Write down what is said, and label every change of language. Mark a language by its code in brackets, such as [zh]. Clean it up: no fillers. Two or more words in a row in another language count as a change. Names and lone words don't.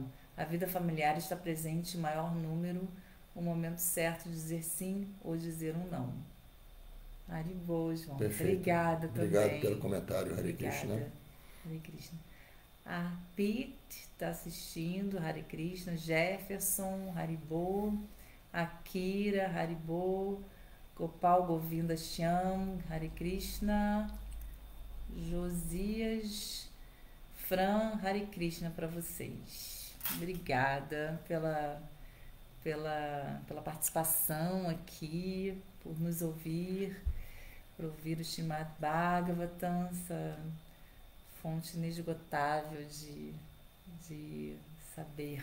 [pt] A vida familiar está presente em maior número, o momento certo de dizer sim ou dizer um não. Haribo, João. Perfeito. Obrigada também. Obrigado pelo comentário, Hare Obrigada. Krishna. [sa] Hare Krishna. [pt] A Pete está assistindo, [sa] Hare Krishna. [pt] Jefferson, Haribo. Akira, Haribo. [sa] Gopal Govinda Shyam, Hare Krishna. [pt] Josias, Fran, [sa] Hare Krishna [pt] para vocês. Obrigada pela participação aqui, por nos ouvir, por ouvir o Srimad Bhagavatam, essa fonte inesgotável de saber.